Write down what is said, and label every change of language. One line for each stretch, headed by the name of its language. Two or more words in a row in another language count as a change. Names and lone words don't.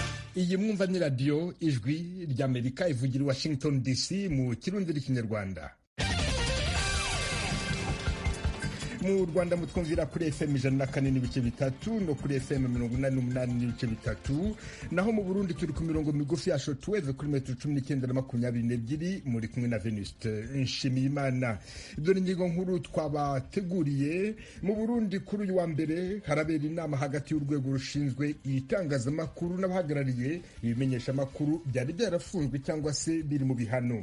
Kinyarwanda: iyi mwumva ni radiyo ijwi ry'Amerika ivugira i Washington DC mu kirundi n'ikinyarwanda. Mu Rwanda mutwumvira kuri FM 104.3 no kuri FM 88.3, naho mu Burundi turi ku mirongo migufi ya shortwave kuri metero 19 na 22, muri kumwe na Venuste Nshimiyimana. Ibyo ni ingingo nkuru twabateguriye. Mu Burundi kuri uyu wa mbere harabera inama hagati y'urwego rushinzwe itangazamakuru n'abahagarariye ibimenyesha makuru byari byarafunzwe cyangwa se biri mu bihano,